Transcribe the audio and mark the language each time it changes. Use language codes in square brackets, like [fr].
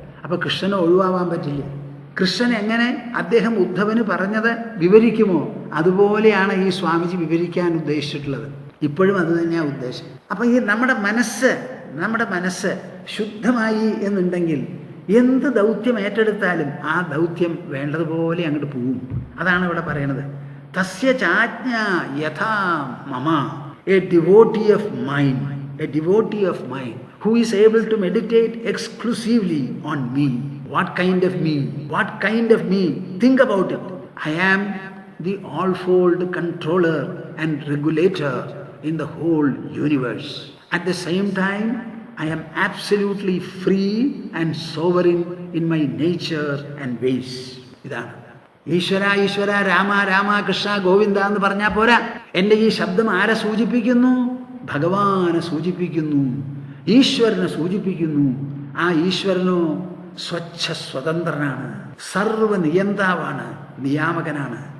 [ml] അപ്പോൾ കൃഷ്ണനെ ഒഴിവാവാൻ പറ്റില്ല. കൃഷ്ണൻ എങ്ങനെ അദ്ദേഹം ഉദ്ധവന് പറഞ്ഞത് വിവരിക്കുമോ അതുപോലെയാണ് ഈ സ്വാമിജി വിവരിക്കാൻ ഉദ്ദേശിച്ചിട്ടുള്ളത്. ഇപ്പോഴും അത് തന്നെയാണ് ഉദ്ദേശം. അപ്പം ഈ നമ്മുടെ മനസ്സ് ശുദ്ധമായി എന്നുണ്ടെങ്കിൽ എന്ത് ദൗത്യം ഏറ്റെടുത്താലും ആ ദൗത്യം വേണ്ടതുപോലെ അങ്ങോട്ട് പോവും. അതാണ് ഇവിടെ പറയണത്. [sa] തസ്യ ചാജ്ഞ യഥാ മമ. [en] A devotee of mine, a devotee of mine who is able to meditate exclusively on me. What kind of me? What kind of me? Think about it. I am the all-fold controller and regulator in the whole universe. At the same time, I am absolutely free and sovereign in my nature and ways. [ml] ഇതാണ് ഈശ്വര ഈശ്വര രാമ രാമ കൃഷ്ണ ഗോവിന്ദ എന്ന് പറഞ്ഞാൽ പോരാ. എൻ്റെ ഈ ശബ്ദം ആരെ സൂചിപ്പിക്കുന്നു? ഭഗവാനെ സൂചിപ്പിക്കുന്നു, ഈശ്വരനെ സൂചിപ്പിക്കുന്നു. ആ ഈശ്വരനോ സ്വച്ഛ സ്വതന്ത്രനാണ്, സർവനിയന്താവാണ്, നിയാമകനാണ്.